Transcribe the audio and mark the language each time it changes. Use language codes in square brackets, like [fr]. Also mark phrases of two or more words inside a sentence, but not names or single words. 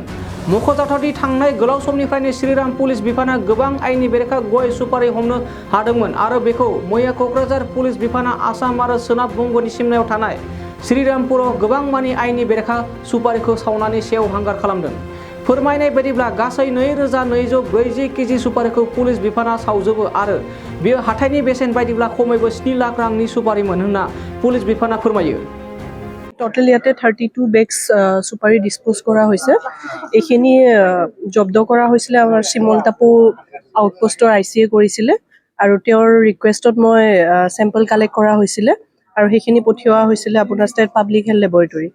[brx] मख'जाथावदि थांनाय गोलाव समनिफ्रायनो श्रीराम पुलिस बिफाना गोबां आयेननि बेरेखा गय सुपारि हमनो हादोंमोन आरो बेखौ मैया क'क्राझार पुलिस बिफाना आसाम आरो सोनाब बंग'नि सिमनायाव थानाय श्रीरामपुराव गोबां मानि आयेननि बेरेखा सुपारिखौ सावनानै सेवहांगार खालामदों। फोरमायनाय बायदिब्ला गासै 2240 केजि सुपारिखौ पुलिस बिफाना सावजोबो आरो बेयो हाथाइनि बेसेन बायदिब्ला खमैबो 7 लाख रांनि सुपारिमोन होनना पुलिस बिफाना फोरमायो। [as] टोटेल ইয়াতে 32 বেগছ সুপাৰি ডিসপোজ কৰা হৈছে। এইখিনি জব্দ কৰা হৈছিলে আমাৰ শিমলতাপু আউটপোষ্টৰ আইচিএ কৰিছিলে আৰু তেওঁৰ ৰিকুৱেষ্টত মই [en] sample collect [as] কৰা হৈছিলে আৰু সেইখিনি পঠিওৱা হৈছিলে আপোনাৰ ষ্টেট পাব্লিক হেল্থ লেবৰেটৰী।